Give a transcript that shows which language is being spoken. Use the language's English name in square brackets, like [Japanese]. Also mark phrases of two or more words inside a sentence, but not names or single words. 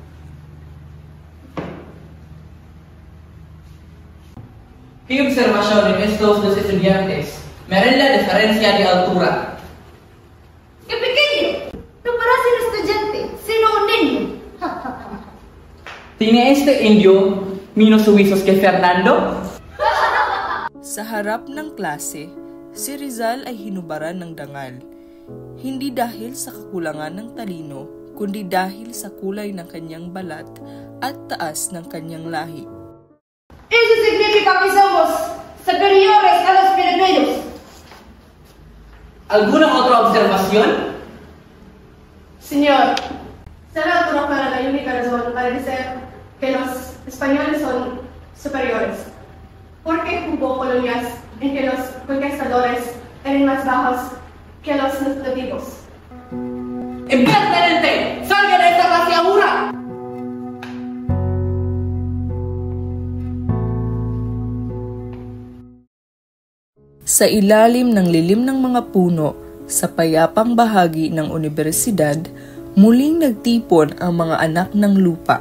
[Spanish] ¿Qué observación en estos dos estudiantes? Miren la diferencia de altura. ¡Qué pequeño! No parece un estudiante, sino un niño. ¿Tiene este indio menos suizos que Fernando? [Filipino] Sa harap ng klase, si Rizal ay hinubaran ng dangal. Hindi dahil sa kakulangan ng talino, kundi dahil sa kulay ng kanyang balat at taas ng kanyang lahi. [Spanish] Eso significa que somos superiores a los Filipinos. ¿Alguna otra observación? Señor, será otro para la única razón para decir que los españoles son superiores. ¿Por qué hubo colonias en que los conquistadores eran más bajos que los nativos? ¡Impertinente! ¡Salga de esta clase ahora! [Filipino] Sa ilalim ng lilim ng mga puno, sa payapang bahagi ng unibersidad, muling nagtipon ang mga anak ng lupa.